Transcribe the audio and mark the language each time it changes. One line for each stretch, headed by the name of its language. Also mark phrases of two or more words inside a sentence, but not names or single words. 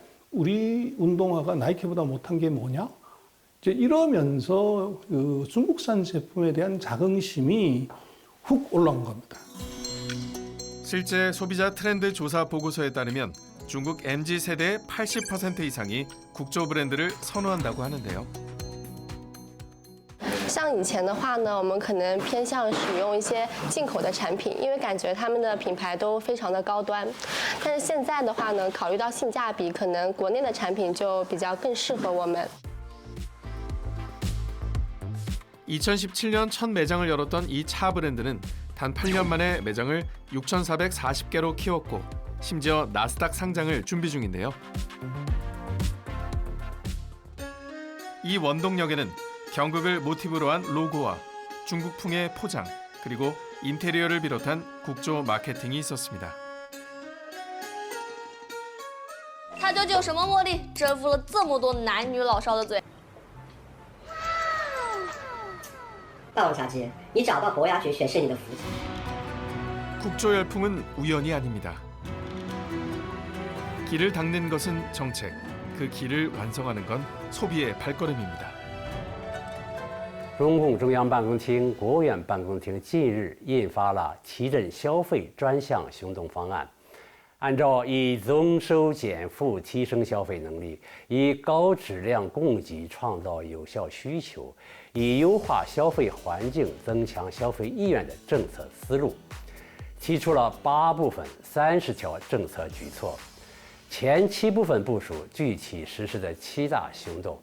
Korean: 우리 운동화가 나이키보다 못한 게 뭐냐? 이제 이러면서 그 중국산 제품에 대한 자긍심이 훅 올라온 겁니다. 실제 소비자 트렌드 조사 보고서에 따르면 중국 MZ 세대의 80% 이상이 국조 브랜드를 선호한다고 하는데요.
Chinese: 像以前的话呢，我们可能偏向使用一些进口的产品，因为感觉他们的品牌都非常的高端。但是现在的话呢，考虑到性价比，可能国内的产品就比较更适合我们。
Korean: 2017년 첫 매장을 열었던 이 차 브랜드는 단 8년 만에 매장을 6,440개로 키웠고 심지어 나스닥 상장을 준비 중인데요. 이 원동력에는 경극을 모티브로 한 로고와 중국풍의 포장, 그리고 인테리어를 비롯한 국조 마케팅이 있었습니다.
Chinese: 它究竟有什么魔力，征服了这么多男女老少的嘴？霸王茶姬，你找到伯牙绝学是你的福气。
Korean: 국조 열풍은 우연이 아닙니다. 길을 닦는 것은 정책, 그 길을 완성하는 건 소비의 발걸음입니다.
Chinese: 中共中央办公厅、国务院办公厅近日印发了提振消费专项行动方案，按照以增收减负提升消费能力，以高质量供给创造有效需求，以优化消费环境增强消费意愿的政策思路，提出了8部分30条政策举措，前7部分部署具体实施的7大行动。